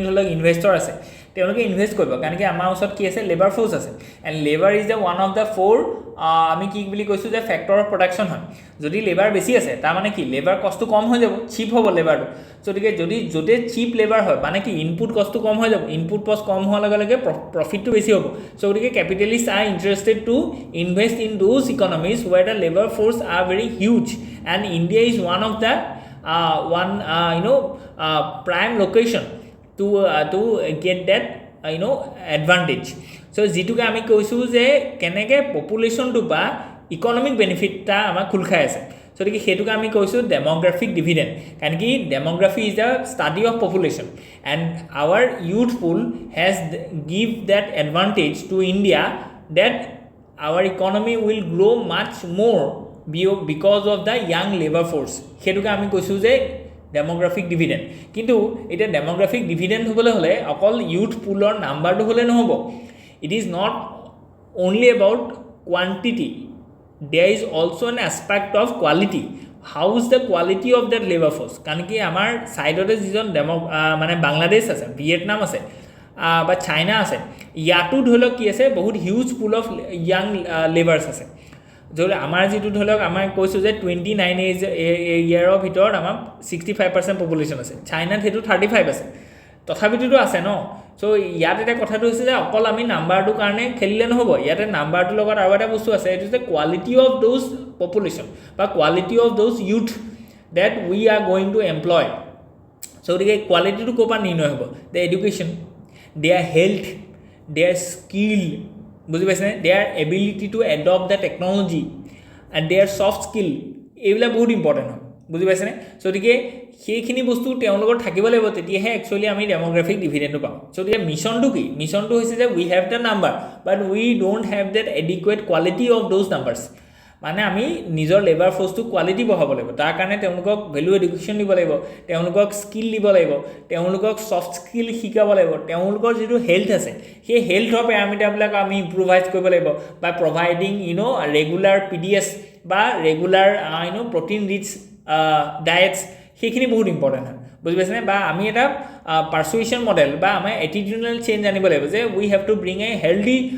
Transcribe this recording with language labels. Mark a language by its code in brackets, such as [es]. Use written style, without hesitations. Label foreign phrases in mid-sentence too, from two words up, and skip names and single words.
[as] ধৰি লওক ইনভেষ্টৰ আছে তেওঁলোকে ইনভেষ্ট কৰিব কাৰণ কি আমাৰ ওচৰত কি আছে [en] labour force [as] আছে [en] and labour is the one of the four [as] আমি কি বুলি কৈছোঁ যে [en] factor of production [as] হয় যদি লেবাৰ বেছি আছে তাৰমানে কি [en] labour cost [as] কম হৈ যাব চিপ হ'ব লেবাৰটো গতিকে যদি য'তে [en] cheap labour [as] হয় মানে কি [en] input cost [as] কম হৈ যাব [en] input cost [as] কম হোৱাৰ লগে লগে প্ৰফিটটো বেছি হ'ব চ' গতিকে [en] capitalists are interested to invest in those economies where the labour force are very huge and India is one of the prime location to get that advantage so [as] যিটোকে আমি কৈছোঁ যে কেনেকে পপুলেশ্যনটো বা [en] economic benefit [as] আমাৰ খোল খাই আছে so গতিকে সেইটোকে আমি কৈছোঁ [en] demographic dividend [as] কাৰণ কি [en] demography is the study of population এণ্ড আৱাৰ ইউথ পুল হেজ গিভ দেট এডভান্টেজ টু ইণ্ডিয়া দেট আৱাৰ ইকনমি উইল গ্ৰ' মাছ মোৰ because of the young labor force [as] সেইটোকে আমি কৈছোঁ যে [en] demographic dividend [as] কিন্তু এতিয়া [en] demographic dividend [as] হ'বলৈ হ'লে অকল [en] youth pool [as] নাম্বাৰটো হ'লে নহ'ব [en] it is not only about quantity there is also an aspect of quality how is the quality of that labour force [as] কাৰণ কি আমাৰ ছাইডতে যিজন মানে বাংলাদেশ আছে ভিয়েটনাম আছে বা চাইনা আছে ইয়াতো ধৰি লওক কি আছে বহুত [en] huge pool of young labourers [as] আছে যদি আমাৰ যিটো ধৰি লওক আমাৰ কৈছোঁ যে 29 ইয়াৰৰ ভিতৰত আমাৰ 65% পপুলেশ্যন আছে চাইনাত সেইটো 35 আছে তথাপিতো আছে ন সো ইয়াত এটা কথাটো হৈছে যে অকল আমি নাম্বাৰটোৰ কাৰণে খেলিলে নহ'ব ইয়াতে নাম্বাৰটোৰ লগত আৰু এটা বস্তু আছে এইটো যে [en] quality of those population [as] বা [en] quality of those youth that we are going to employ so the quality to [as] কোপা নিৰ্ণয় হ'ব [en] the education their health their skill [as] বুজি পাইছেনে [en] their ability to adopt the technology and their soft skill [as] এইবিলাক বহুত ইম্পৰ্টেণ্ট হয় বুজি পাইছেনে সো গতিকে সেইখিনি বস্তু তেওঁলোকৰ থাকিব লাগিব তেতিয়াহে একচুৱেলি আমি [en] demographic dividend [as] পাম সো গতিকে মিছনটো কি মিছনটো হৈছে যে [en] we have the number but we don't have that adequate quality of those numbers [as] মানে আমি নিজৰ [en] labour force [as] কোৱালিটি বঢ়াব লাগিব তাৰ কাৰণে তেওঁলোকক [en] value education [as] দিব লাগিব তেওঁলোকক স্কিল দিব লাগিব তেওঁলোকক [en] soft skill [as] শিকাব লাগিব তেওঁলোকৰ যিটো হেল্থ আছে সেই [en] health parameters [as] আমি ইম্প্ৰুভাইজ কৰিব লাগিব [en] by providing regular PDS [as] বা [en] regular protein rich diets [as] সেইখিনি বহুত ইম্পৰ্টেণ্ট হয় বুজি পাইছেনে বা আমি এটা [en] persuasion model [as] বা আমাৰ [en] attitudinal change [as] আনিব লাগিব যে [en] we have to bring a healthy